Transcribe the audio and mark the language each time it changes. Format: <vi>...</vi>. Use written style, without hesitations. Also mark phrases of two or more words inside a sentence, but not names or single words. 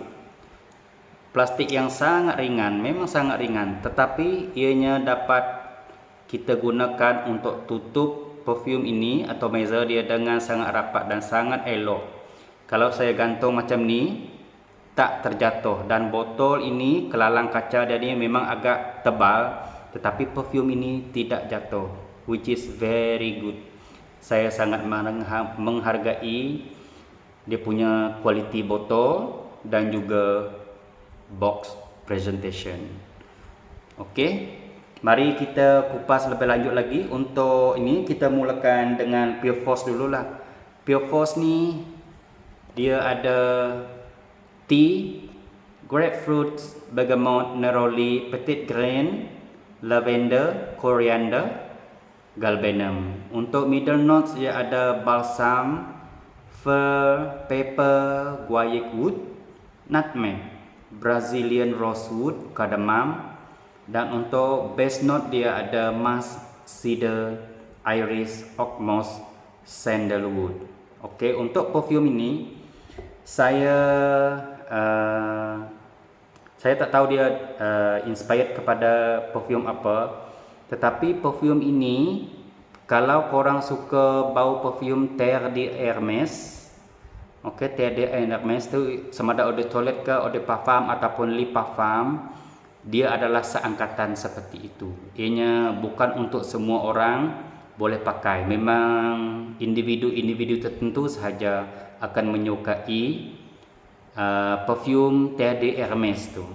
<ms>Plastik yang sangat ringan, memang sangat ringan, tetapi ianya dapat kita gunakan untuk tutup perfume ini atau meja dia dengan sangat rapat dan sangat elok. Kalau saya gantung macam ni tak terjatuh, dan botol ini kelalang kaca jadi memang agak tebal, tetapi perfume ini tidak jatuh,</ms> <en>which is very good.</en> <ms>Saya sangat menghargai dia punya kualiti botol dan juga</ms> <en>box presentation.</en> <ms>Okey, mari kita kupas lebih lanjut lagi. Untuk ini kita mulakan dengan Pure Force dululah. Pure Force ni dia ada tea, grapefruit, bergamot, neroli, petit grain, lavender, coriander, galbanum. Untuk</ms> <en>middle notes</en> <ms>dia ada balsam, fir, pepper,</ms> <en>guaiac wood,</en> <ms>nutmeg,</ms> <en>Brazilian rosewood,</en> <ms>cardamom. Dan untuk</ms> <en>base note</en> <ms>dia ada musk, cedar, iris, oak moss, sandalwood. Okey, untuk perfume ini saya tak tahu dia inspired kepada perfume apa, tetapi perfume ini kalau korang suka bau perfume Terre d'Hermès, okey, Terre d'Hermès tu sama ada</ms> <fr>eau de toilette</fr> <ms>ke</ms> <fr>eau de parfum</fr> <ms>ataupun</ms> <fr>lip parfum,</fr> <ms>dia adalah seangkatan seperti itu. Ianya bukan untuk semua orang, boleh pakai. Memang individu-individu tertentu sahaja akan menyukai perfume Terre d'Hermès tu.</ms>